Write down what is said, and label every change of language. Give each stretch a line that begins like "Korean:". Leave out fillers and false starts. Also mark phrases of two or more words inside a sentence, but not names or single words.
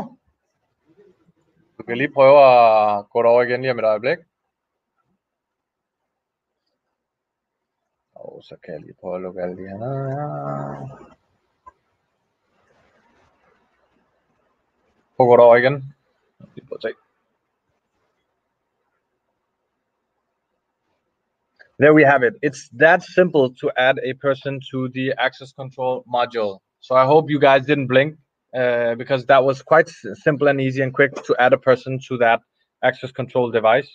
Danish: Du kan lige prøve at gå derover igen lige om et øjeblik. Og så kan jeg lige prøve at lukke alle de her ned her. Prøv at gå derover igen. Lige prøv at se.
English: There we have it. It's that simple to add a person to the access control module. So I hope you guys didn't blink, because that was quite simple and easy and quick to add a person to that access control device.